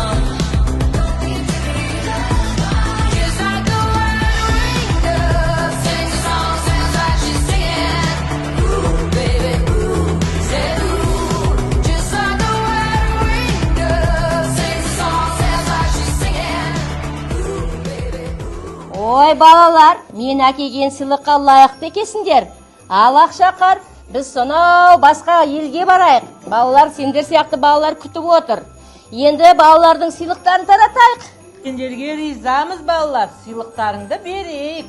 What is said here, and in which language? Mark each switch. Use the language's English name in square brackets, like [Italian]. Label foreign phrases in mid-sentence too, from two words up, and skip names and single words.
[English] Just like a white winged dove, sings a song, sounds like she's singing. Ooh, baby, ooh, say ooh. Just like a white winged dove, sings a song, sounds like she's singing. Ooh, baby, ooh. [Kazakh] Ой, балалар, мен әкелген сыйлыққа лайықты екенсіңдер. Ал Ақшақар, біз сонау басқа елге барайық. Балалар, сендер сияқты балалар күтіп отыр. Енді балалардың сыйлықтарын таратайық. Сендерге ризамыз балалар, сыйлықтарыңды берейік.